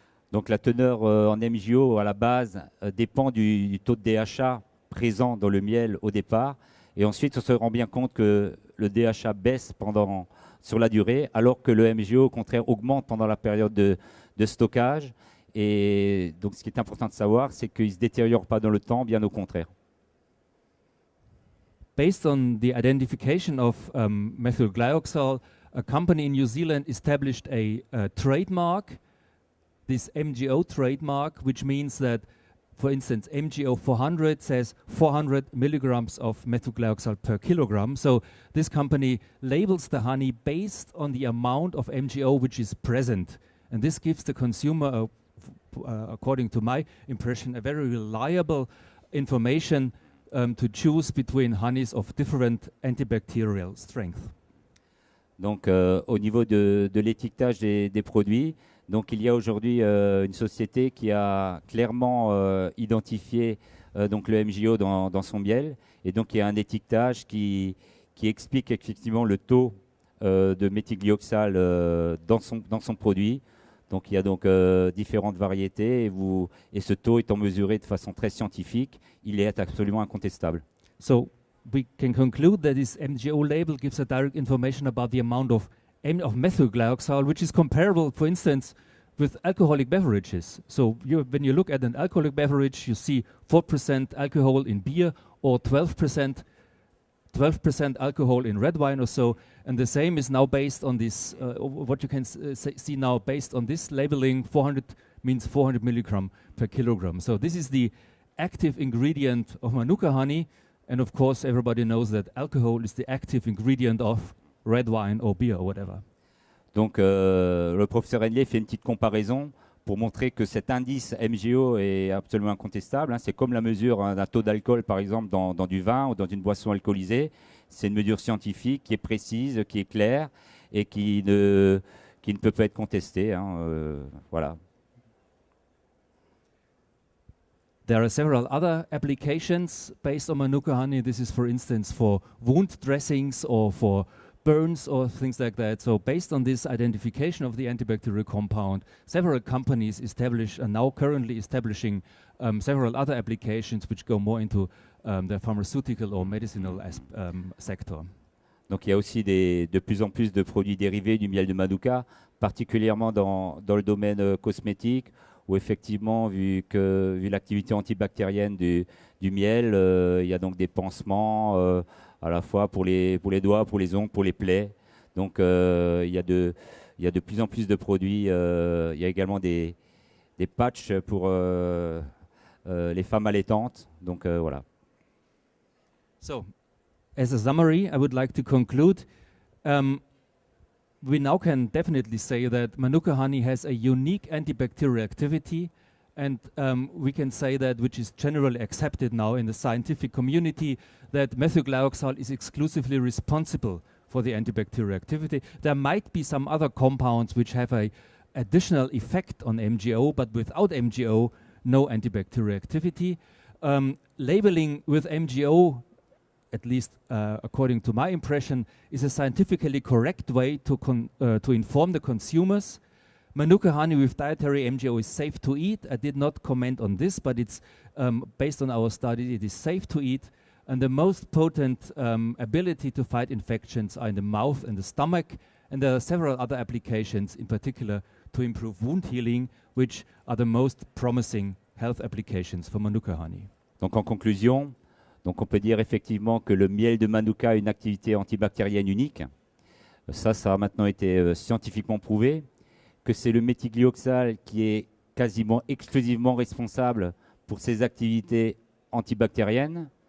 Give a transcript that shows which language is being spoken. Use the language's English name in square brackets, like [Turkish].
[French] Donc la teneur en MgO à la base dépend du taux de DHA présent dans le miel au départ, et ensuite on se rend bien compte que le DHA baisse sur la durée, alors que le MgO au contraire augmente pendant la période de stockage, Et donc ce qui est important de savoir, c'est qu'il ne se détériore pas dans le temps, bien au contraire. [English] Based on the identification of methyl glyoxal, a company in New Zealand established a trademark, this MGO trademark, which means that, for instance, MGO 400 says 400 milligrams of methyl glyoxal per kilogram. So this company labels the honey based on the amount of MGO which is present. And this gives the consumer, according to my impression, a very reliable information to choose between honeys of different antibacterial strength. [French] Donc, au niveau de l'étiquetage des produits, donc il y a aujourd'hui une société qui a clairement identifié donc le MGO dans son miel, et donc il y a un étiquetage qui explique effectivement le taux de méthylglyoxal dans son produit. Donc il y a donc différentes variétés, et ce taux étant mesuré de façon très scientifique, il est absolument incontestable. [English] So we can conclude that this MGO label gives a direct information about the amount of methyl glyoxal, which is comparable, for instance, with alcoholic beverages. So when you look at an alcoholic beverage, you see 4% alcohol in beer or 12% alcohol in red wine or so. And the same is now based on this, what you can see now based on this labeling, 400 means 400 milligram per kilogram. So this is the active ingredient of Manuka honey. And of course, everybody knows that alcohol is the active ingredient of red wine or beer or whatever. [French] Donc, le professeur Henle fait une petite comparaison pour montrer que cet indice MGO est absolument incontestable. Hein. C'est comme la mesure d'un taux d'alcool, par exemple, dans du vin ou dans une boisson alcoolisée. C'est une mesure scientifique qui est précise, qui est claire et qui ne peut pas être contestée. Hein. Voilà. [English] There are several other applications based on Manuka honey. This is, for instance, for wound dressings or for burns or things like that. So based on this identification of the antibacterial compound, several companies are now currently establishing several other applications which go more into the pharmaceutical or medicinal sector. [French] Donc il y a aussi de plus en plus de produits dérivés du miel de Manuka, particulièrement dans le domaine cosmétique, où effectivement, vu l'activité antibactérienne du miel, il y a donc des pansements à la fois pour les doigts, pour les ongles, pour les plaies. Donc il y a de plus en plus de produits. Il y a également des patchs pour les femmes allaitantes. Donc voilà. [English] So, as a summary, I would like to conclude. We now can definitely say that Manuka honey has a unique antibacterial activity, and we can say that, which is generally accepted now in the scientific community, that methylglyoxal is exclusively responsible for the antibacterial activity. There might be some other compounds which have a additional effect on MGO, but without MGO, no antibacterial activity. Labeling with MGO, at least according to my impression, is a scientifically correct way to inform the consumers. Manuka honey with dietary MGO is safe to eat. I did not comment on this, but it's based on our study, it is safe to eat. And the most potent ability to fight infections are in the mouth and the stomach. And there are several other applications, in particular to improve wound healing, which are the most promising health applications for Manuka honey. [French] Donc en conclusion, donc on peut dire effectivement que le miel de Manuka a une activité antibactérienne unique. Ça a maintenant été scientifiquement prouvé. Que c'est le méthylglyoxal qui est quasiment exclusivement responsable pour ses activités antibactériennes.